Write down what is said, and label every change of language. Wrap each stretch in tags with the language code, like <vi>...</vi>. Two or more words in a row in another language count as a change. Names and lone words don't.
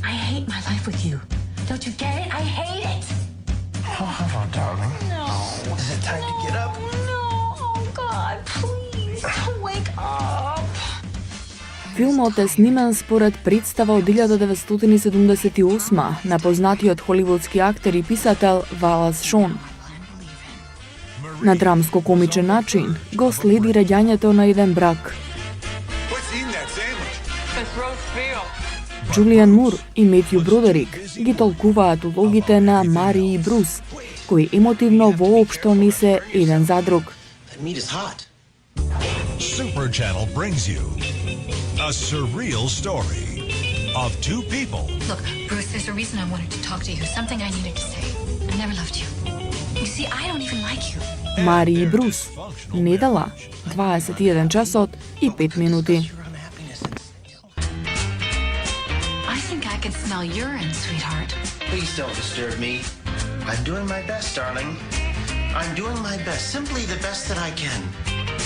<en>hate my life with you. Don't you get it? I hate it. Oh, hello, darling. No. Is it time to get up? No. Oh, God, please. Don't wake up.</en> <mk>Филмот е снимен според представа од 1978 на познатиот холивудски актер и писател Валас Шон. На драмско-комичен начин го следи раѓањето на еден брак. Джулиан Мур и Метју Бродерик ги толкуваат улогите на Мари и Брус, кои емотивно воопшто не се еден за друг.</mk> <en>Super Channel brings you a surreal story of two people. Look, Bruce, there's a reason I wanted to talk to you. Something I needed to say. I never loved you. You see, I don't even like you.</en> <mk>Мари и Брус. Недела, 21 часот и 5 минути.</mk> <en>I think I can smell urine, sweetheart. Please don't disturb me. I'm doing my best, darling. I'm doing my best, simply the best that I can.</en>